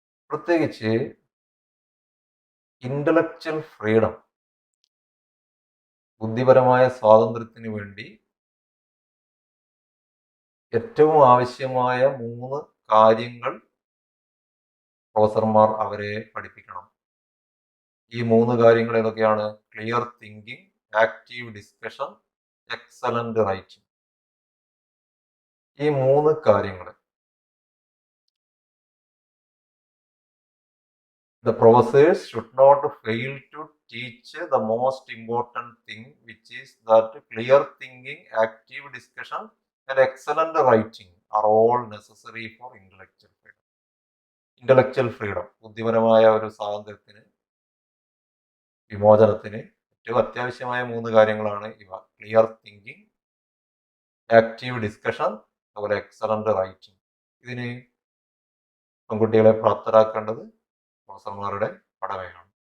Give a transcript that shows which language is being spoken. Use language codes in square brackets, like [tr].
[ml] പ്രത്യേകിച്ച് intellectual freedom, ബുദ്ധിപരമായ സ്വാതന്ത്ര്യത്തിന് വേണ്ടി ഏറ്റവും ആവശ്യമായ 3 കാര്യങ്ങൾ പ്രൊഫസർമാർ അവരെ പഠിപ്പിക്കണം. ഈ 3 കാര്യങ്ങൾ ഏതൊക്കെയാണ്? [en] Clear thinking, active discussion, excellent writing. [ml] ഈ 3 കാര്യങ്ങൾ [en] the professors should not fail to teach the most important thing, which is that clear thinking, active discussion and excellent writing are all necessary for intellectual freedom. [ml] Intellectual freedom, ബുദ്ധിപരമായ ഒരു സ്വാതന്ത്ര്യത്തിന്, വിമോചനത്തിന് ഏറ്റവും അത്യാവശ്യമായ 3 കാര്യങ്ങളാണ് ഇവ. [en] clear thinking, active discussion, [ml] അതുപോലെ [en] Excellent writing. [ml] ഇതിന് പെൺകുട്ടികളെ പ്രാപ്തരാക്കേണ്ടത് പ്രൊഫസർമാരുടെ കടമയാണ്.